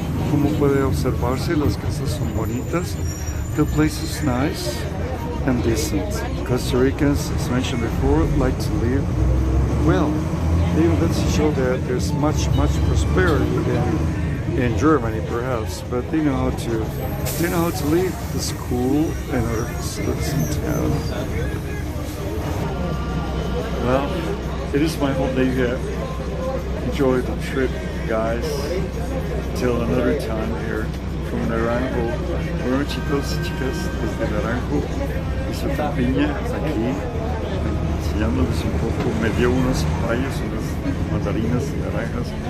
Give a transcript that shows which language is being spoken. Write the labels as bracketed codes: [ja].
[es] Como puede observarse, las casas son bonitas. [en] The place is nice and decent. Costa Ricans, as mentioned before, like to live well. Even let's show that there's much prosperity in Germany, perhaps, but they know how to live. The school and other facilities in town. Well, it is my hope that you enjoy the trip, guys. Till another time here from Naranjo. [es] Bueno, chicos y chicas, desde Naranjo y su campiña aquí en enseñándoles un poco. Me dio unos papayas, unas mandarinas y naranjas.